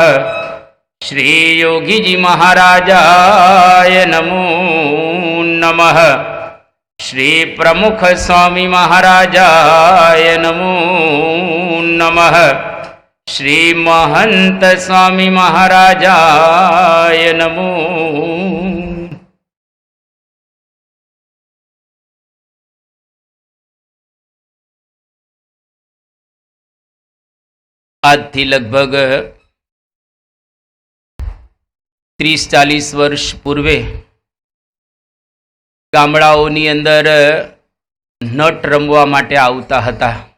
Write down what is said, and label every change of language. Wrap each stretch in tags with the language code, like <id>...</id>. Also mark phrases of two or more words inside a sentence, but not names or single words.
<sa>श्री योगी जी महाराजाय नमो नमः। श्री प्रमुख स्वामी महाराजाय नमो नमः। श्री महंत स्वामी महाराजाय नमो।</sa> <gu>આજથી લગભગ 30-40 વર્ષ પૂર્વે ગામડાઓની અંદર નટ રમવા માટે આવતા હતા.</gu>